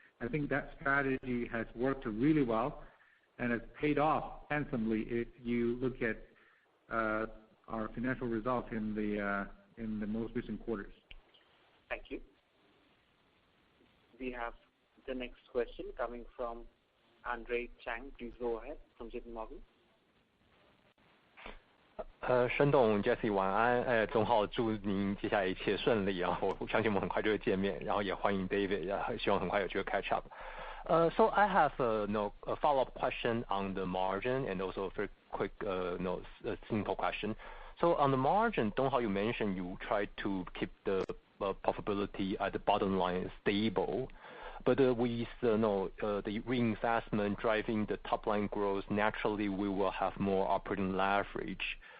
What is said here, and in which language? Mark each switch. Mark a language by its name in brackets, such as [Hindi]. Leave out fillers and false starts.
[English] I think that strategy has worked really well and has paid off handsomely if you look at our financial results in the most recent quarters. Thank you. We have the next question coming from Andre Chang. Please go ahead, from JP Morgan. [Chinese] 申董 Jessie 晚安，钟浩祝您接下来一切顺利啊！我相信我们很快就会见面，然后也欢迎 David， 希望很快有机会 [English] catch up. So I have a follow-up question on the margin and also a very quick simple question. So on the margin, Donghao, you mentioned you try to keep the profitability at the bottom line is stable. With the reinvestment driving the top-line growth, naturally, we will have more operating leverage.